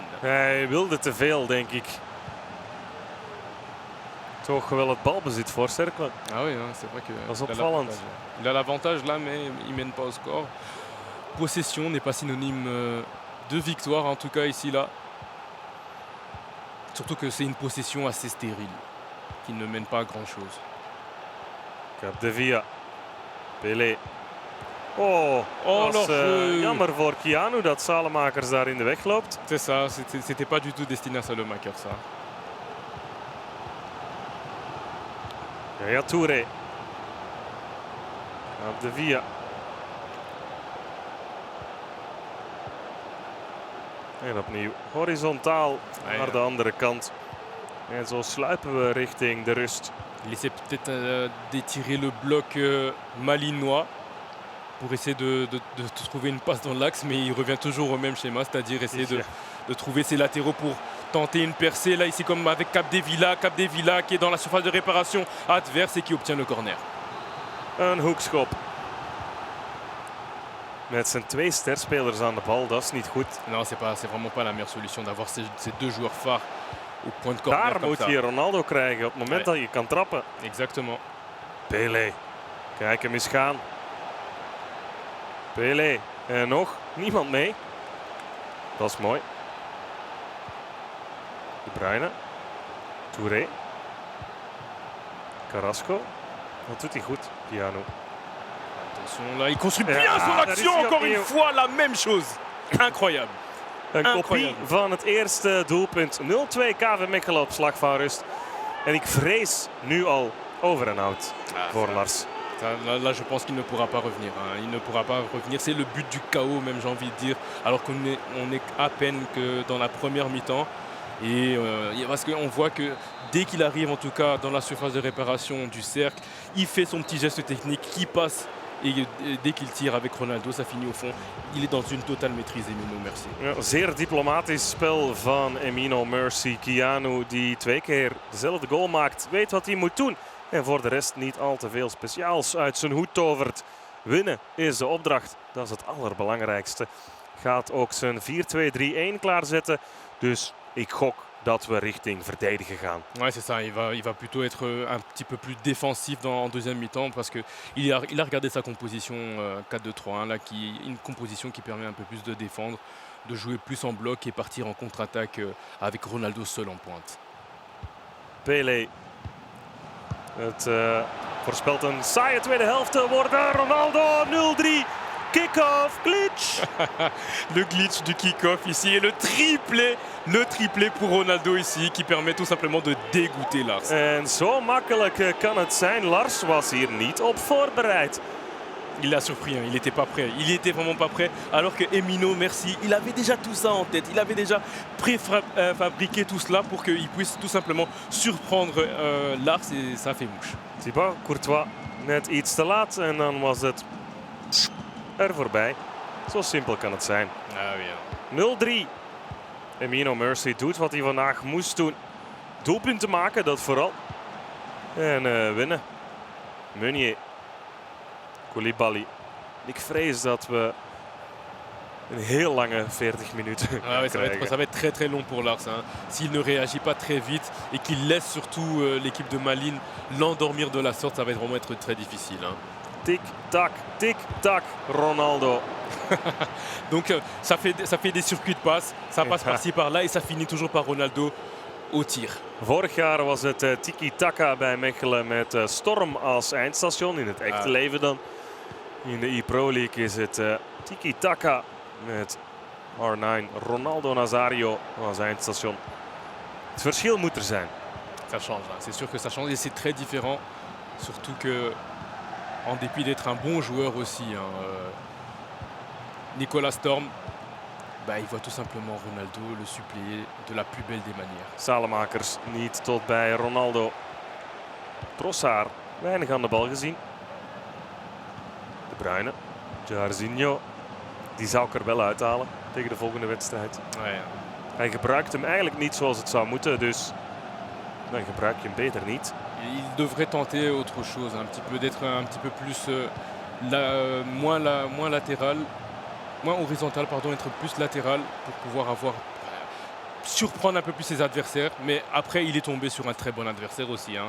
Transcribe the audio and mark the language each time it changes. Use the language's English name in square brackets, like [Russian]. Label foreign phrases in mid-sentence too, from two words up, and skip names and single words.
[Dutch] Hij wilde te veel, denk ik. Toch wel het balbezit voor Cercle. [French] Ah oui, hein, c'est vrai que [Dutch] Dat is opvallend. [French] Il a l'avantage là, mais il mène pas au score. Possession n'est pas synonyme de victoire, en tout cas ici là. Surtout que c'est une possession assez stérile, qui ne mène pas à grand chose. Capdevila. Pelé. [Dutch] Oh, dat is jammer voor Keanu dat Salemakers daar in de weg loopt. [French] C'est ça, c'était pas du tout destiné à Salemaker ça. Yaya Touré. Capdevila. [Dutch] En opnieuw horizontaal naar de andere kant. En zo sluipen we richting de rust. [French] Il essaie peut-être d'étirer le bloc malinois pour essayer de trouver une passe dans l'axe, mais il revient toujours au même schéma, c'est-à-dire essayer de trouver ses latéraux pour tenter une percée. Là, ici, comme avec Capdevila qui est dans la surface de réparation adverse et qui obtient le corner. [Dutch] Een hoekschop. Met zijn 2 sterspelers aan de bal, dat is niet goed. [French] Non, c'est vraiment pas la meilleure solution d'avoir ces 2 joueurs phares au point de corner. [Dutch] Daar moet je Ronaldo krijgen op het moment dat je kan trappen. [French] Exactement. [Dutch] Pelé. Kijk hem eens gaan. Pelé. En nog niemand mee. Dat is mooi. De Bruyne. Touré. Carrasco. Dat doet hij goed, Keanu. [French] Attention, là, il construit bien son action, encore une fois, la même chose. Incroyable. [Dutch] Een kopie van het eerste doelpunt. 0-2 KV Mechelen op slag van rust. En ik vrees nu al over en out voor Lars. [French] Là, je pense qu'il ne pourra pas revenir. Hein. Il ne pourra pas revenir. C'est le but du chaos, même, j'ai envie de dire. Alors qu'on est à peine que dans la première mi-temps. Et parce qu'on voit que dès qu'il arrive, en tout cas, dans la surface de réparation du cercle, il fait son petit geste technique qui passe. Et dès qu'il tire avec Ronaldo, ça finit au fond. Il est dans une totale maîtrise, Emino Mercy. [Dutch] Ja, zeer diplomatisch spel van Emino Mercy. Keanu die 2 keer dezelfde goal maakt, weet wat hij moet doen. En voor de rest niet al te veel speciaals uit zijn hoed tovert. Winnen is de opdracht, dat is het allerbelangrijkste. Gaat ook zijn 4-2-3-1 klaarzetten. Dus ik gok dat we richting verdedigen gaan. [French] Ouais, c'est ça. Il va plutôt être un petit peu plus défensif en deuxième mi-temps parce qu'il a regardé sa composition 4-2-3-1, là, une composition qui permet un peu plus de défendre, de jouer plus en bloc et partir en contre-attaque avec Ronaldo seul en pointe. Pelé. [Dutch] Het Voorspelt een saaie tweede helft te worden. Ronaldo 0-3. Kick-off, glitch. [French] Le glitch du kick-off ici et le triplé pour Ronaldo ici qui permet tout simplement de dégoûter Lars. [Dutch] En zo makkelijk kan het zijn. Lars was hier niet op voorbereid. [French] Il l'a surpris, hein. Il n'était pas prêt. Il était vraiment pas prêt. Alors que Emino, merci, il avait déjà tout ça en tête. Il avait déjà préfabriqué tout cela pour qu'il puisse tout simplement surprendre Lars et ça fait mouche. [Dutch] Thibaut Courtois net iets te laat en dan was het er voorbij. Zo simpel kan het zijn. [French] Ah oui. 0-3. [Dutch] Emino Mercy doet wat hij vandaag moest doen. Doelpunten maken, dat vooral. En winnen. Meunier. Koulibaly. Ik vrees dat we een heel lange 40 minuten [French] Ah ouais, [Dutch] krijgen. [French] ça va être très très long pour Lars. Hein. S'il ne réagit pas très vite et qu'il laisse surtout l'équipe de Malines l'endormir de la sorte, ça va vraiment être très difficile. Hein. Tic-tac, Ronaldo. Donc ça fait des circuits de passe, ça passe par-ci par-là et ça finit toujours par Ronaldo au tir. [Dutch] Vorig jaar was het tiki-taka bij Mechelen met Storm als eindstation. In het echte leven dan. In de e-Pro League is het tiki-taka met R9 Ronaldo Nazario als eindstation. Het verschil moet er zijn. [French] Ça change, hein. C'est sûr que ça change et c'est très différent. Surtout que, en dépit d'être un bon joueur aussi, hein, Nicolas Storm, bah, il voit tout simplement Ronaldo le suppléer de la plus belle des manières. [Dutch] Salemakers niet tot bij Ronaldo. Trossard, weinig aan de bal gezien. De Bruyne, Jairzinho, die zou ik er wel uithalen tegen de volgende wedstrijd. [French] Ouais. [Dutch] Hij gebruikt hem eigenlijk niet zoals het zou moeten, dus dan gebruik je hem beter niet. [French] Il devrait tenter autre chose, un petit peu d'être un petit peu plus moins latéral, moins horizontal, pardon, être plus latéral pour pouvoir surprendre un peu plus ses adversaires. Mais après, il est tombé sur un très bon adversaire aussi. Hein.